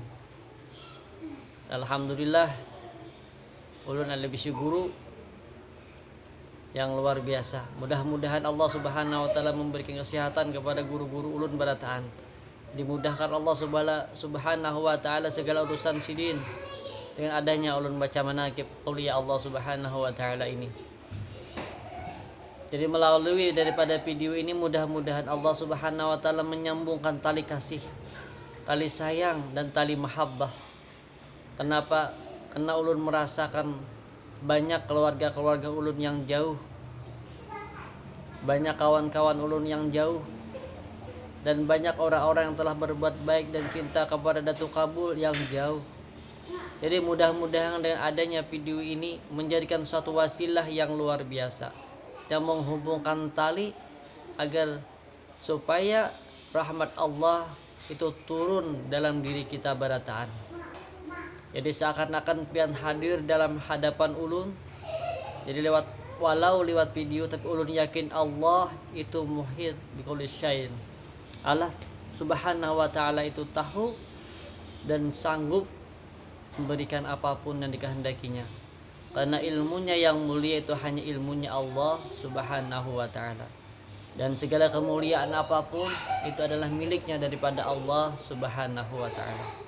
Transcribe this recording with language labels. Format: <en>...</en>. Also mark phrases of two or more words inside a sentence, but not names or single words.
<id>Alhamdulillah ulun ada bisi guru yang luar biasa. Mudah-mudahan Allah</id> <ar>Subhanahu wa taala</ar> <id>memberikan kesehatan kepada guru-guru ulun barataan. Dimudahkan Allah Subhanahu wa taala segala urusan sidin dengan adanya ulun baca</id> <ar>manaqib auliya Allah Subhanahu wa taala</ar> <id>ini. Jadi melalui daripada video ini mudah-mudahan Allah</id> <ar>Subhanahu wa taala</ar> <id>menyambungkan tali kasih tali sayang dan tali mahabbah. Kenapa? Karena ulun merasakan banyak keluarga-keluarga ulun yang jauh, banyak kawan-kawan ulun yang jauh, dan banyak orang-orang yang telah berbuat baik dan cinta kepada Datuk Kabul yang jauh. Jadi mudah-mudahan dengan adanya video ini menjadikan suatu wasilah yang luar biasa yang menghubungkan tali agar supaya rahmat Allah itu turun dalam diri kita barataan. Jadi seakan-akan pian hadir dalam hadapan ulun. Jadi walau lewat video, tapi ulun yakin Allah itu</id> <ar>muhit bikulli syai'.</ar> <id>Allah</id> <ar>Subhanahu wa taala</ar> <id>itu tahu dan sanggup memberikan apapun yang dikehendakinya. Karena ilmunya yang mulia itu hanya ilmunya Allah</id> <ar>Subhanahu wa taala.</ar> <id>Dan segala kemuliaan apapun itu adalah miliknya daripada Allah</id> <ar>Subhanahu wa taala.</ar>